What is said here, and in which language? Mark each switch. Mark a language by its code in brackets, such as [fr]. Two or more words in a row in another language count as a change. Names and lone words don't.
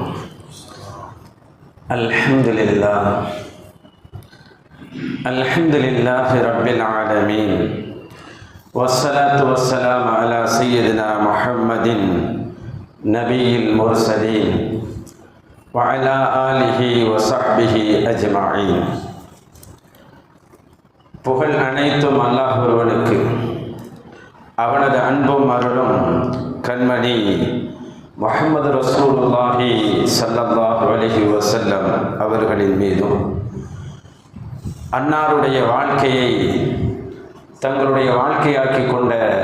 [ar] الحمد لله رب العالمين، والصلاة والسلام على سيدنا محمد نبي المرسلين وعلى آله وصحبه أجمعين. [ta] புகழ் அனைத்தும் அல்லாஹ் ஒருவனுக்கு, அவனது அன்பும் அருளும் கண்மணி முஹம்மது [ar] رسول الله صلى الله عليه وسلم [ta] அவர்களின் மீதும், அன்னாருடைய வாழ்க்கையை தங்களுடைய வாழ்க்கையாக்கி கொண்ட